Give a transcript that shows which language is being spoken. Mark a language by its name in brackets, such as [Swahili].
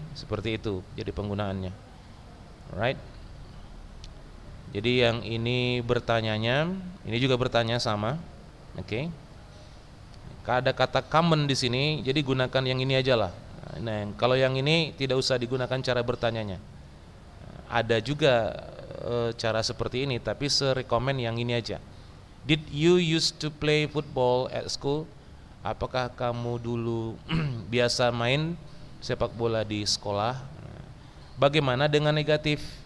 [Indonesian] Seperti itu jadi penggunaannya. Alright. Jadi yang ini bertanyanya, ini juga bertanya sama. Oke. Ada kata common di sini, jadi gunakan yang ini aja lah. Nah, kalau yang ini tidak usah digunakan cara bertanyanya. Ada juga cara seperti ini, tapi rekomend yang ini aja. [English] Did you used to play football at school? [Indonesian] Apakah kamu dulu biasa main sepak bola di sekolah? Bagaimana dengan negatif?